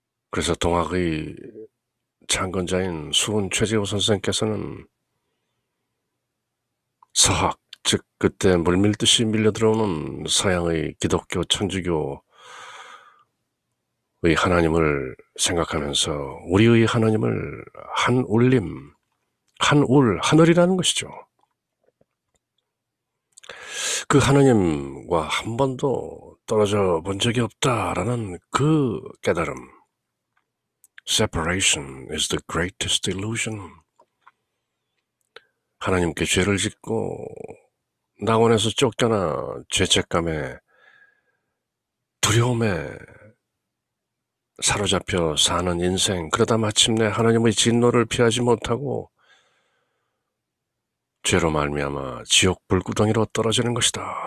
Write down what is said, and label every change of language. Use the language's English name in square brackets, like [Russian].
[Korean] 그래서 동학의 창건자인 수은 최재호 선생께서는 서학, 즉 그때 물밀듯이 밀려들어오는 서양의 기독교, 천주교의 하나님을 생각하면서 우리의 하나님을 한울림, 한울, 하늘이라는 것이죠. 그 하나님과 한 번도 떨어져 본 적이 없다라는 그 깨달음. [English] Separation is the greatest illusion. [Korean] 하나님께 죄를 짓고 낙원에서 쫓겨나 죄책감에 두려움에 사로잡혀 사는 인생, 그러다 마침내 하나님의 진노를 피하지 못하고 죄로 말미암아 지옥 불구덩이로 떨어지는 것이다.